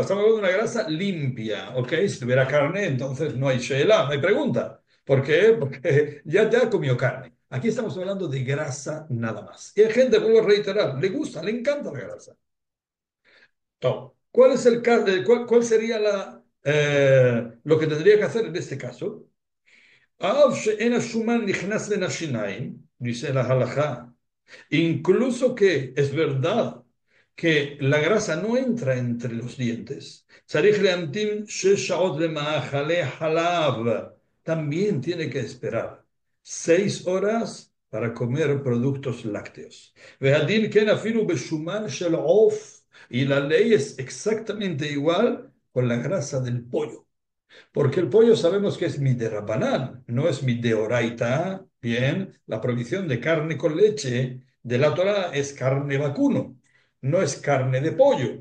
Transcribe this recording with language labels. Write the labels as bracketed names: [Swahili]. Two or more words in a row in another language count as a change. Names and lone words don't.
[Spanish] Estamos hablando de una grasa limpia, ¿ok? Si tuviera carne, entonces no hay sheela, no hay pregunta. ¿Por qué? Porque ya comió carne. Aquí estamos hablando de grasa nada más. Y hay gente, vuelvo a reiterar, le gusta, le encanta la grasa. Entonces, ¿cuál es cuál sería lo que tendría que hacer en este caso? [Hebrew] אף שאין השומן נכנס בין השיניים, [Spanish] dice la halajá, incluso que es verdad que la grasa no entra entre los dientes, [Hebrew] צריך להמתין 6 שעות למאכלי חלב, [Spanish] también tiene que esperar 6 horas para comer productos lácteos. [Hebrew] והדין כן אפילו בשומן של עוף, [Spanish] y la ley es exactamente igual con la grasa del pollo. Porque el pollo sabemos que es miderabanán, no es mideoraita. Bien, la prohibición de carne con leche de la Torá es carne vacuno, no es carne de pollo.